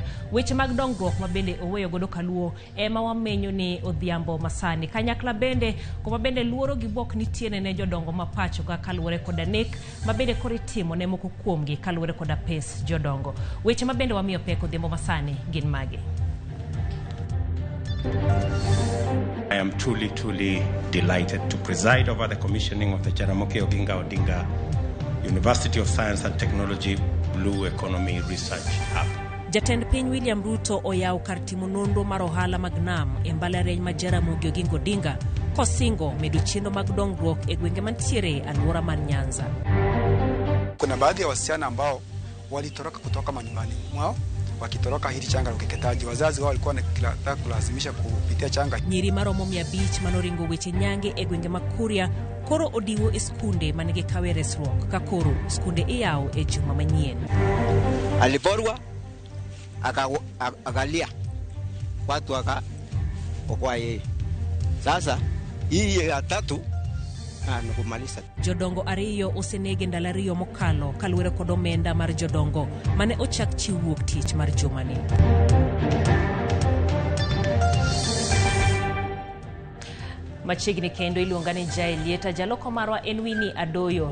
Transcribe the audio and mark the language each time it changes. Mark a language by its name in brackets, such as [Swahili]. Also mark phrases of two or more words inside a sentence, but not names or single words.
[Luo (Kenya and Tanzania)] Weche mag dongruok ma bende oweyo godo kaluo ema wamenyo ni odhiambo masani. Kanyakla bende kuma bende luoro gi buok nitiere ne jodongo ma pacho ka kaluwore koda nek ma bende koro itimo ne moko kuomgi kaluwore koda pes jodongo. Weche ma bende wamiyo pek odhiambo masani gin magi. [English] I am truly delighted to preside over the commissioning of the Jaramogi Oginga Odinga University of Science and Technology Blue Economy Research Hub. [Luo (Kenya and Tanzania)] Jatend piny William Ruto oyaw kar timo nonro mar ohala mag nam e mbalariany ma Jaramogi Oginga Odinga kosingo medo chenro mag dongruok e gwenge mantiere alwora mar Nyanza. [Swahili] Kuna baadhi ya wasichana ambao walitoroka kutoka manyumbani mwao wakitoroka hili changa la ukeketaji. Wazazi wao walikuwa wanataka kulazimisha kupitia changa. [Luo (Kenya and Tanzania)] Nyiri maromo 100 manoringo weche nyange e gwenge Makuria koro odiwo e skunde manige kawe resruok ka koro skunde iyaw e juma manyien. [Swahili] Aliporwa akalia watu okwaye. Sasa hii ya tatu nakumaliza. [Luo (Kenya and Tanzania)] Jodongo 2 osenege ndalo 2 mokalo kaluwore kod omenda mar jodongo mane ochak chiwuok tich mar jumani. Machiegni kendo iluongani Jaelieta jaloko marwa en Winnie Adoyo.